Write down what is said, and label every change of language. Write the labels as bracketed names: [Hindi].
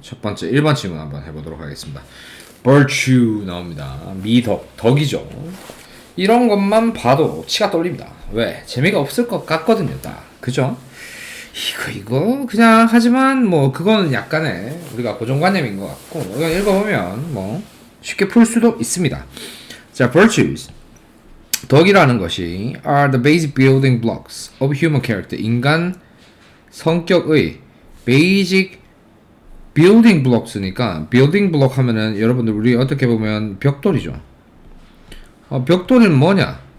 [Korean] 첫 번째 1번 질문 한번 해보도록 하겠습니다. virtue 나옵니다. 덕이죠. 이런 것만 봐도 치가 떨립니다. 왜? 재미가 없을 것 같거든요. 딱 그죠? 이거 그냥 하지만 뭐 그거는 약간의 우리가 고정관념인 것 같고 이거 읽어보면 뭐 쉽게 풀 수도 있습니다. [English] 자, virtues [Korean] 덕이라는 것이 [English] are the basic building blocks of human character. [Korean] 인간 성격의 [English] basic building blocks [Korean] 니까 building block 하면은 여러분들 우리 어떻게 보면 벽돌이죠. 벽돌은 뭐냐?